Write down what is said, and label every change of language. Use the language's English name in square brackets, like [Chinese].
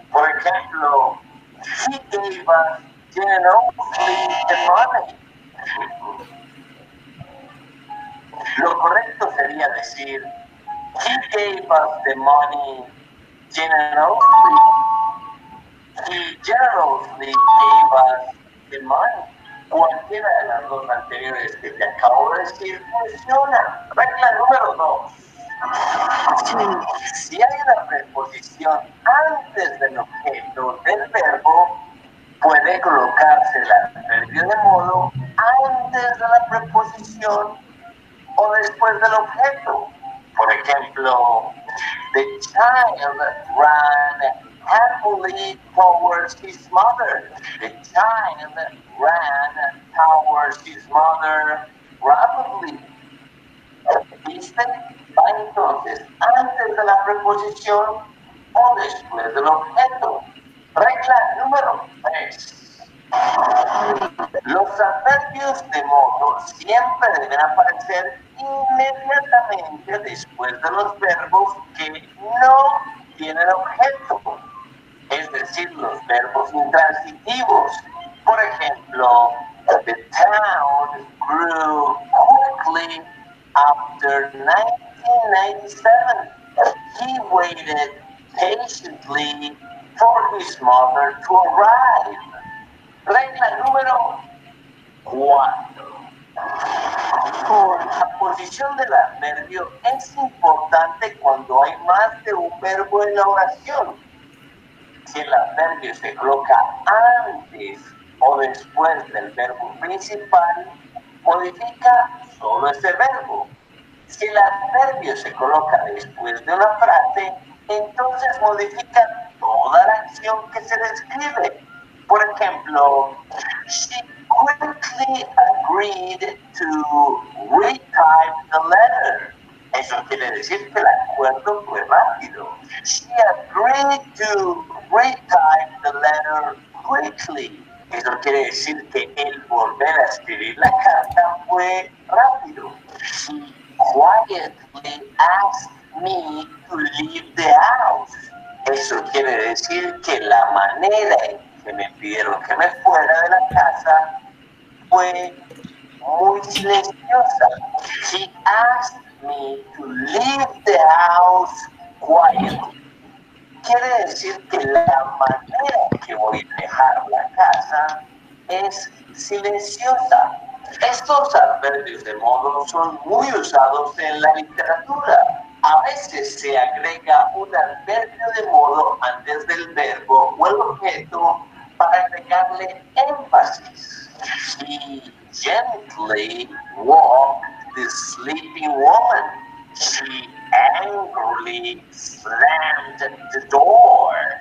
[Spanish] Por ejemplo, [English] he gave us generously the money. [Spanish] Lo correcto sería decir, [English] he gave us the money generously. He generously gave us the money. [Spanish] Cualquiera de las dos anteriores que te acabo de decir funciona. Regla número 2. Si hay una preposición antes del objeto del verbo, puede colocarse el adverbio de modo antes de la preposición o después del objeto. Por ejemplo, [English] the child ran happily towards his mother. The child ran towards his mother rapidly. [Spanish] ¿Viste? Va entonces antes de la preposición o después del objeto. Regla número 3. Los adverbios de modo siempre deben aparecer inmediatamente después de los verbos que no tienen objeto, es decir, los verbos intransitivos. Por ejemplo, [English] the town grew quickly after 1997. He waited patiently for his mother to arrive. [Spanish] Regla número 4. La posición del adverbio es importante cuando hay más de un verbo en la oración. Si el adverbio se coloca antes o después del verbo principal, modifica solo ese verbo. Si el adverbio se coloca después de una frase, entonces modifica toda la acción que se describe. Por ejemplo, [English] she quickly agreed to retype the letter. [Spanish] Eso quiere decir que el acuerdo fue rápido. [English] She agreed to retype the letter quickly. [Spanish] Eso quiere decir que el volver a escribir la carta fue rápido. [English] She quietly asked me to leave the house. [Spanish] Eso quiere decir que la manera en que me pidieron que me fuera de la casa fue muy silenciosa. [English] She asked me to leave the house quietly. [Spanish] Quiere decir que la manera en que voy a dejar la casa es silenciosa. Estos adverbios de modo son muy usados en la literatura. A veces se agrega un adverbio de modo antes del verbo o el objeto para agregarle énfasis. [English] She gently walked the sleeping woman. She angrily slammed the door.